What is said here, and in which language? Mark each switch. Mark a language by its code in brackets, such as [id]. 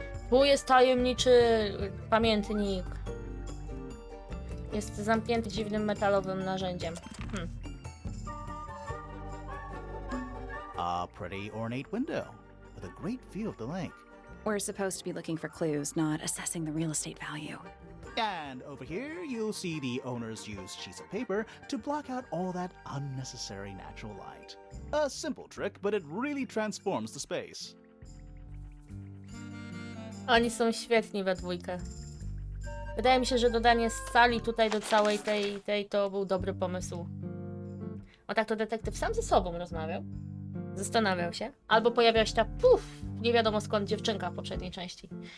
[pl] Tu jest tajemniczy pamiętnik. Jest zamknięty dziwnym metalowym narzędziem. [en] A pretty ornate window with a great view of the lake. We're supposed to be looking for clues, not assessing the real estate value. And over here, you'll see the owners use sheets of paper to block out all that unnecessary natural light. A simple trick, but it really transforms the space. [pl] Oni są świetni we dwójkę. Wydaje mi się, że dodanie sali tutaj do całej tej to był dobry pomysł. O tak to detektyw sam ze sobą rozmawiał. Zastanawiał się. Albo pojawiała się ta nie wiadomo skąd dziewczynka w poprzedniej części.